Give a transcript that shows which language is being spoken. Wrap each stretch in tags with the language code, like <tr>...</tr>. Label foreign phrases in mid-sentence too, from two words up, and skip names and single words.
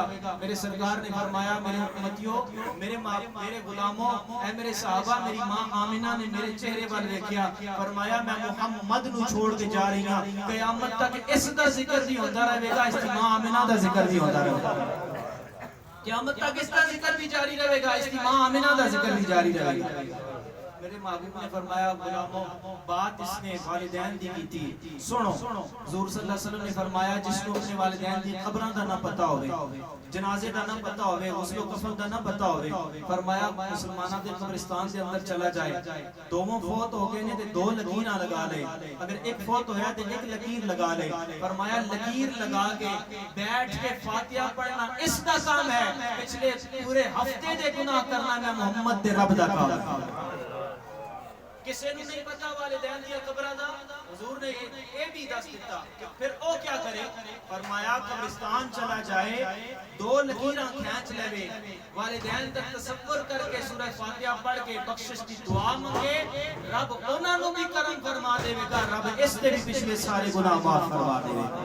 <ur>میرے سرکار نے فرمایا میرے امتیوں، میرے غلاموں، اے میرے صحابہ، میری ماں آمنہ نے میرے چہرے پر دیکھیا، فرمایا میں محمد نو چھوڑ کے جا رہی ہوں، قیامت تک</ur> <pa>اس دا ذکر</pa> <ur>بھی ہوتا رہے گا،</ur> <pa>اس ماں آمنہ دا ذکر</pa> <ur>بھی ہوتا رہے گا، قیامت تک اس کا ذکر بھی جاری رہے گا، اس کی</ur> <pa>ماں آمنہ دا ذکر</pa> <ur>بھی جاری رہے گا۔ میرے محبوب نے فرمایا غلاموں بات اس نے</ur> <pa>والدین دی کی تھی،</pa> <ur>سنو حضور</ur> <ar>صلی اللہ علیہ وسلم</ar> <ur>نے فرمایا جس کو اپنے</ur> <pa>والدین دی قبراں دا نہ پتہ ہوئے، جنازے دا نہ پتہ ہوئے، غسل و کفن دا نہ پتہ ہوئے، فرمایا مسلمانہ دے قبرستان سے اندر چلا جائے، دوموں فوت ہو گئے نے تے 2 لکیراں لگا لے، اگر ایک فوت ہویا تے 1 لکیر لگا لے، فرمایا لکیر لگا کے بیٹھ کے فاتحہ پڑھنا اس دا کام ہے، پچھلے پورے ہفتے دے گناہ کرنا میں محمد دے رب دا کام ہے۔ کسے نوں نہیں پتا والدین دی قبراں دا، حضور نے یہ بھی دس دیتا کہ پھر او کیا کرے؟</pa> <ur>فرمایا قبرستان چلا جائے، 2 لکیراں کھینچ لے، والدین تک تصور کر کے سورہ فاتحہ پڑھ کے بخشش کی دعا منگے،</ur> <pa>رب انہاں نو</pa> <ur>بھی کرم فرما دے گا، رب اس تے بھی پچھلے سارے گناہ معاف فرما دے گا۔</ur>